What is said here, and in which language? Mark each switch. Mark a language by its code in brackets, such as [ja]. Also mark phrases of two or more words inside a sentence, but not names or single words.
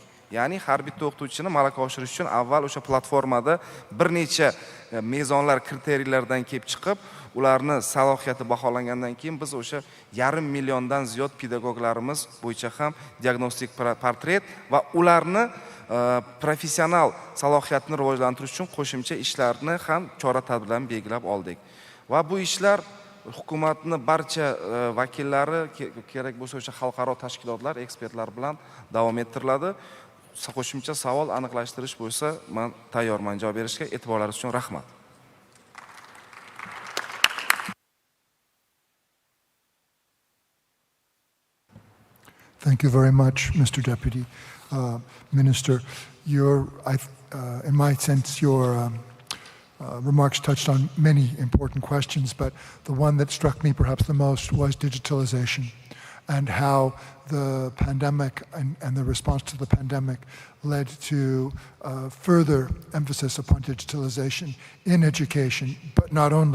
[uz] Ya'ni har bitta o'qituvchini malaka oshirish uchun avval o'sha platformada bir necha mezonlar, kriteriyalardan kelib chiqib, ularni salohiyati baholangandan keyin biz o'sha 500 milliondan ziyod pedagoglarimiz bo'yicha ham diagnostik portret va ularni professional salohiyatni rivojlantirish uchun qo'shimcha ishlarni ham chora-tadbirlarni belgilab oldik. Va bu ishlar hukumatni barcha vakillari, kerak bo'lsa o'sha xalqaro tashkilotlar, ekspertlar bilan davom ettiriladi. Qo'shimcha savol aniqlashtirish bo'lsa, men tayyorman javob berishga. E'tiborlaringiz uchun rahmat. [en] Thank you very much, Mr. Deputy Minister. In my sense, your remarks touched on many important questions, but the one that struck me perhaps the most was digitalization and how the pandemic and the response to the pandemic led to further emphasis upon digitalization in education, but not only.